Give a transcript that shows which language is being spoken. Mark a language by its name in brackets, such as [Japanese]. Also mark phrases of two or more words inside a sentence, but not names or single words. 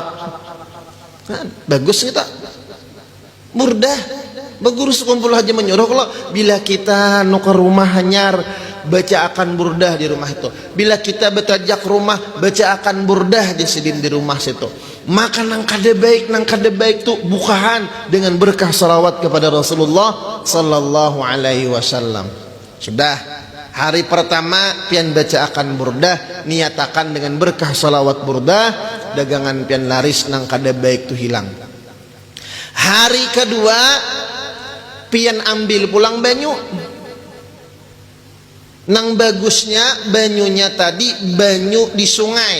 [Banjar] Nah, bagus kita burdah bagus kumpul aja menyuruh. Kalau bila kita nuker rumah hanyar, baca akan burdah di rumah itu. Bila kita betajak rumah, baca akan burdah di sidin di rumah situ. Maka nang kada baik tuh bukahan dengan berkah salawat kepada Rasulullah [Arabic] صلى الله عليه وسلم. [Banjar] Sudah hari pertama pian baca akan burdah, niatakan dengan berkah salawat burdah, dagangan pian laris nang kada baik tu hilang. Hari kedua pian ambil pulang banyu. Nang bagusnya banyunya tadi banyu di sungai.